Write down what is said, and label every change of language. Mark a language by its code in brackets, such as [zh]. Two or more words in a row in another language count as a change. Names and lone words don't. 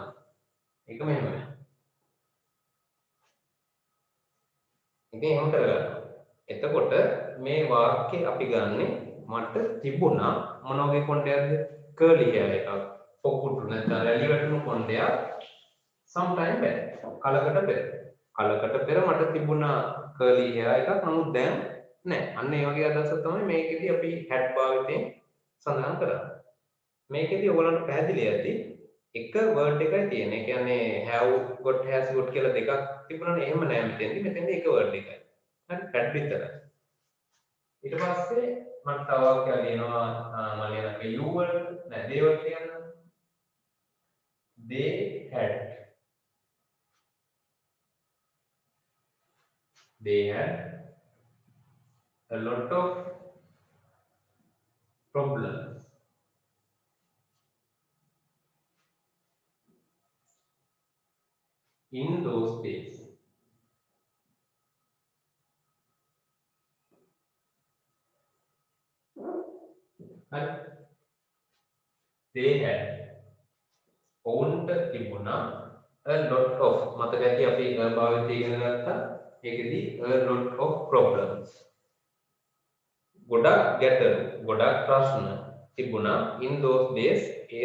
[si] ඒක මෙහෙම නෑ. ඉතින් එහෙම කරගන්න. එතකොට මේ වාක්‍ය අපි ගන්නෙ මට තිබුණා මොන වගේ කොණ්ඩයක්ද? [en] curly hair [si] එකක්. පොකුටු නැත්නම් රැලි වැටුණු කොණ්ඩයක් [en] sometime back. [si] කලකට පෙර. කලකට පෙර මට තිබුණා [en] curly hair [si] එකක්. නමුත් දැන් නෑ. අන්න ඒ වගේ අදහසක් තමයි මේකෙදි අපි had භාවිතයෙන් සඳහන් කරන්නේ. මේකෙදි ඔයගලන්ට පැහැදිලි ඇති එක word එකයි තියෙන්නේ. ඒ කියන්නේ [en] have got has got [si] කියලා දෙකක් තිබුණානේ. එහෙම නෑ මෙතෙන්දි. මෙතෙන්දි එක word එකයි. හරි had විතරයි. ඊට පස්සේ මම තව වාක්‍යයක් ලියනවා මම ලියනවා you වලට නෑ they වලට ලියන්න. [en] they had a lot of problems in those days. Right? They had [si] ඔවුන්ට තිබුණා [en] a lot of [si] මතක ඇති අපි භාවිතය ඉගෙන ගත්තා ඒකෙදි [en] a lot of problems [si] ගොඩක් ගැටලු ගොඩක් ප්‍රශ්න තිබුණා [en] in those days [si] ඒ